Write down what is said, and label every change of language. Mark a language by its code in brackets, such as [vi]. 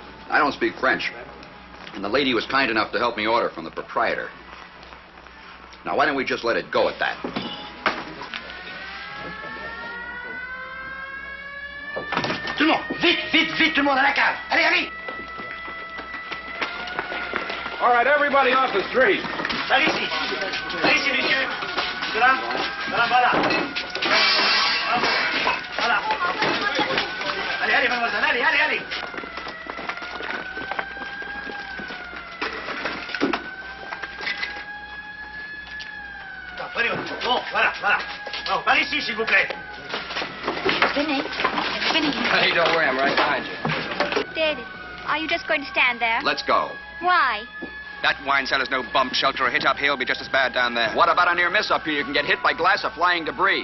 [en] I don't speak French. And the lady was kind enough to help me order from the proprietor. Now, why don't we just let it go at that? [fr] Tout le monde, vite, vite, vite, tout le monde à la cave. Allez, allez. [en] All right, everybody off the street. [fr] Par ici. Par ici, monsieur. Voilà. Voilà, voilà. Voilà. Allez, allez, mademoiselle, allez, allez, allez. Bon, voilà, voilà. Bon, par ici, s'il vous plaît. [en] Vinny. Vinny. Hey, don't worry, I'm right behind you. David, are you just going to stand there? Let's go. Why? That wine cellar's no bomb shelter. A hit up here will be just as bad down there. What about a near miss up here? You can get hit by glass or flying debris.